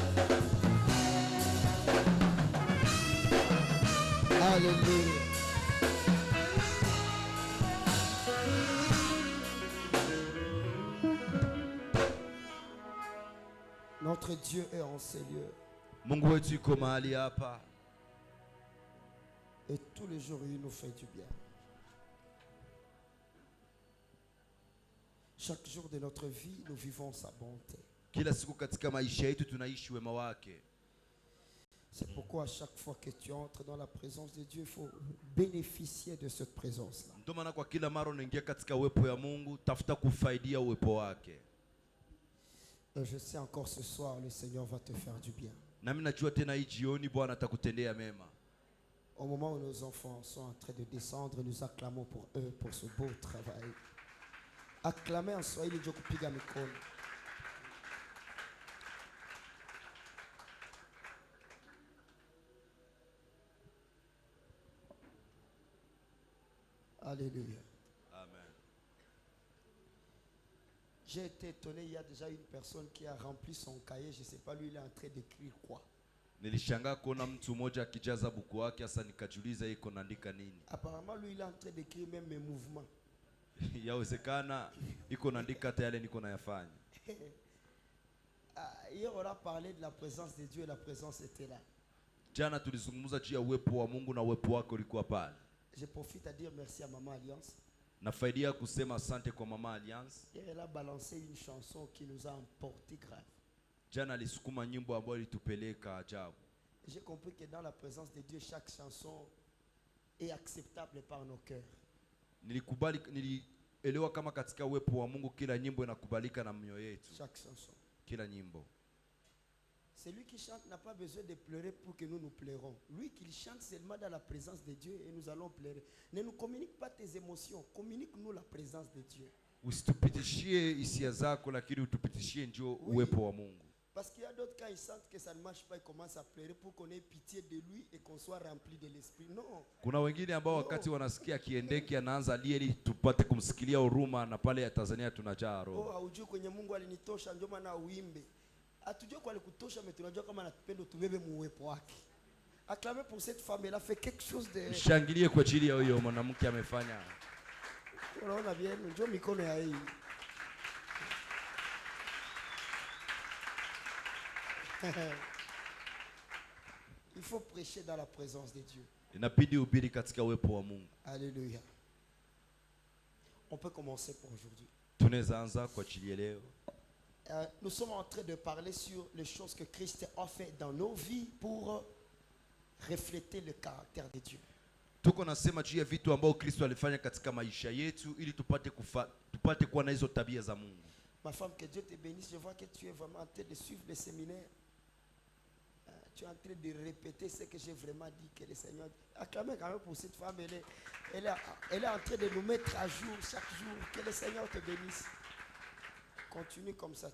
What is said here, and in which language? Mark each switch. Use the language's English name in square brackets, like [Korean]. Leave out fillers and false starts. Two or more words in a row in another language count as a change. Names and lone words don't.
[French] Alléluia. Notre Dieu est en ces lieux. [Swahili] Mungu wetu yuko mahali hapa. [French] Et tous les jours, il nous fait du bien. Chaque jour de notre vie, nous vivons sa bonté. [Swahili] Kila siku katika maisha yetu tunaishi wema wake. [French] C'est pourquoi à chaque fois que tu entres dans la présence de Dieu, il faut bénéficier de cette présence-là. [Swahili] Ndio maana kwa kila mara unaingia katika uwepo ya Mungu, tafuta kufaidia uwepo wake. [French] Et je sais encore ce soir, le Seigneur va te faire du bien. [Swahili] Na mimi najua tena hii jioni Bwana atakutendea mema. [French] Au moment où nos enfants sont en train de descendre, nous acclamons pour eux, pour ce beau travail. Acclamez en Swahili [Swahili] ndio kupiga mikono. [French] Alléluia. Amen. J'ai été étonné, il y a déjà une personne qui a rempli son cahier, je ne sais pas lui il est en train d'écrire quoi. [Swahili] Nilishangaa kuona mtu mmoja akijaza buku wake, hasa nikajiuliza yeye anaandika nini. [French] Apparemment lui il est en train d'écrire même mes mouvements. [Swahili] Yawezekana iko naandika hata yale niko nayafanya. [French] Hier on a parlé de la présence de Dieu et la présence était là. [Swahili] Jana tulizungumza juu ya uwepo wa Mungu na uwepo wake ulikuwa pale. [French] Je profite à dire merci à Maman Alliance. [Swahili] Nafaidia kusema asante kwa Mama Alliance. [French] Et elle a balancé une chanson qui nous a emporté grave. [Swahili] Jana alisukuma nyimbo ambayo ilitupeleka ajabu. [French] J'ai compris que dans la présence de Dieu, chaque chanson est acceptable par nos cœurs. [Swahili] Nilielewa kama katika uwepo wa Mungu kila nyimbo inakubalika na mioyo yetu. [French] Chaque chanson. [Swahili] Kila nyimbo. [French] Celui qui chante n'a pas besoin de pleurer pour que nous nous pleurons. Lui qui chante seulement dans la présence de Dieu et nous allons pleurer. Ne nous communique pas tes émotions, communique-nous la présence de Dieu. [Swahili] Usitupitishie hisia zako lakini utupitishie njoo uwepo wa Mungu. [French] Parce qu'il y a d'autres quand ils sentent que ça ne marche pas, ils commencent à pleurer pour qu'on ait pitié de lui et qu'on soit rempli de l'esprit. Non. [Swahili] Kuna wengine ambao wakati wanasikia kiendeki anaanza lie ili tupate kumsikilia huruma na pale ya Tanzania tunajaa roho. Oh, haujui kwenye Mungu alinitosha ndio maana uimbe. Hatujui kwa alikutosha mais tunajua kama anatupenda tubebe muwepo wake. [French] Acclamez pour cette femme, elle a fait quelque chose de... [Swahili] Shangilie kwa ajili ya huyo mwanamke amefanya. Unaona bien, njoo mikono ya hii. [French] Il faut prêcher dans la présence de Dieu. [Swahili] Inabidi ubiri katika uwepo wa Mungu. [French] Alléluia. On peut commencer pour aujourd'hui. [Swahili] Tunaweza anza kwa ajili ya leo. [French] Nous sommes en train de parler sur les choses que Christ a fait dans nos vies pour refléter le caractère de Dieu. [Swahili] Tuko nasema juu ya vitu ambao Kristo alifanya katika maisha yetu ili tupate kuwa na hizo tabia za Mungu. [French] Ma femme, que Dieu te bénisse. Je vois que tu es vraiment en train de suivre le séminaire. Tu es en train de répéter ce que j'ai vraiment dit que le Seigneur... Acclamez quand même pour cette femme. Elle est en train de nous mettre à jour chaque jour. Que le Seigneur te bénisse. Continue comme ça.